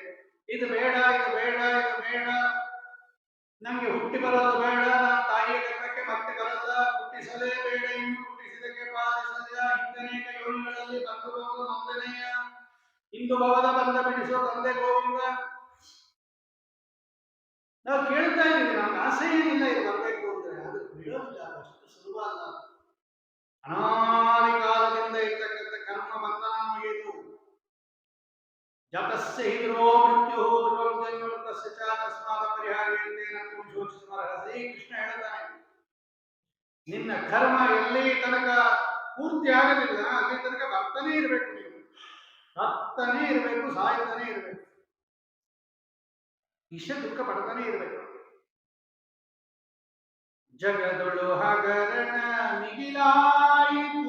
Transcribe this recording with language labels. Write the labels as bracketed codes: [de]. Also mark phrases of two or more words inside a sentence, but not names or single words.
[kn] ಇದು ಬೇಡ, ಇದು ಬೇಡ, ಇದು ಬೇಡ, ನಂಗೆ ಹುಟ್ಟಿ ಬರೋದು ಬೇಡ, ತಾಯಿಯ ಗರ್ಭಕ್ಕೆ ಮತ್ತೆ ಬರಲ್ಲ, ಹುಟ್ಟಿಸಲೇ ಬೇಡ, ಇನ್ನು ಹುಟ್ಟಿಸಿದಕ್ಕೆ ಪಾಲಿಸಲಿಲ್ಲ, ಹಿಂದನೇಕ ಯೋನಿಗಳಲ್ಲಿ ಬಂದು ಹೋಗುವ ನೊಂದನೆಯ ಇಂದು ಭವದ ಬಂದ ಬಿಡಿಸೋ ತಂದೆ ಗೋವಿಂದ. ನಾವು ಕೇಳ್ತಾ ಇದ್ದೀವಿ, ನಮ್ಗೆ ಆಸೆ ಏನಿಲ್ಲ ಇದು ಬರಬೇಕು ಅಂದ್ರೆ, ಅದು ಬಿಡೋದಿಲ್ಲ, ಅಷ್ಟು ಸುಲಭ ಅಲ್ಲ. ಅನಾದಿ ಕಾಲದಿಂದ ಇರ್ತಕ್ಕಂಥ ಕರ್ಮ ಬಂಧನ ಮುಗಿಯಿತು. [sa] ಜತಸ್ಯ ಹಿದ್ರೋ ಮೃತ್ಯು ಧ್ರುವಂ ಜನ್ಮೃತಸ್ಯ ಚ ತಸ್ಮಾತ್ ಪರಿಹಾರ್ಯೇನ ತ್ವಂ ಶೋಚಿಸುಮರ್ಹಸಿ. [kn] ಕೃಷ್ಣ ಹೇಳ್ತಾನೆ, ನಿನ್ನ ಕರ್ಮ ಎಲ್ಲಿ ತನಕ ಪೂರ್ತಿ ಆಗಲಿಲ್ಲ ಅಲ್ಲಿ ತನಕ ಬರ್ತಾನೆ ಇರಬೇಕು, ನೀವು ಬರ್ತಾನೆ ಇರಬೇಕು, ಸಾಯ್ತಾನೆ ಇರಬೇಕು, ಇಷ್ಟ ದುಃಖ ಪಡ್ತಾನೆ ಇರಬೇಕು. ಜಗದೊಳು ಹಗರಣ ಮಿಗಿಲಾಯಿತು.